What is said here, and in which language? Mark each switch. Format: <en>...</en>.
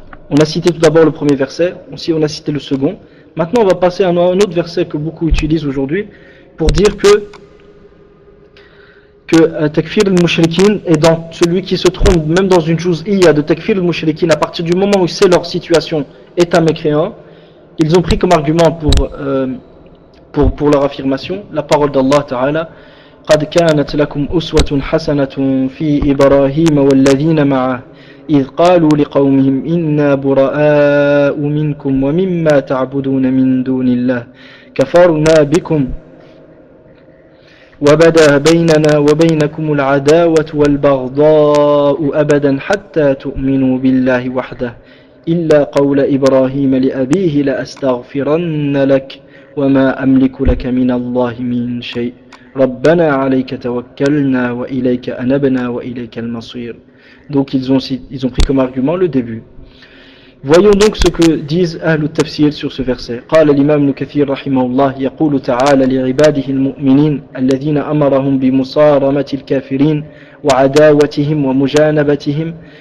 <fr>On a cité tout d'abord le premier verset, aussi on a cité le second. Maintenant, on va passer à un autre verset que beaucoup utilisent aujourd'hui pour dire que takfir al-mushrikin est dans celui qui se trompe même dans une juz'iyya de takfir al-mushrikin à partir du moment où c'est leur situation est un mécréant. Ils ont pris comme argument pour leur affirmation la parole d'Allah Ta'ala:</fr> <ar>قَدْ كَانَتْ لَكُمْ أُسْوَةٌ حَسَنَةٌ فِي إِبْرَاهِيمَ وَالَّذِينَ مَعَهُ إِذْ قَالُوا لِقَوْمِهِمْ إِنَّا بُرَآءُ مِنْكُمْ وَمِمَّا تَعْبُدُونَ مِنْ دُونِ اللَّهِ كَفَرْنَا بِكُمْ وبدا بيننا وبينكم العداوة والبغضاء أبدا حتى تؤمنوا بالله وحده إلا قول إبراهيم لأبيه لأستغفرن لك وما أملك لك من الله من شيء ربنا عليك توكلنا وإليك أنبنا وإليك المصير.</ar> <fr>Donc ils ont pris comme argument le début. Voyons donc ce que disent Ahlul Tafsir sur ce verset.</fr> <ar>قال الإمام ابن كثير رحمه الله يقول تعالى لعباده المؤمنين الذين أمرهم بمصارمة الكافرين وعداوتهم ومجانبتهم</ar>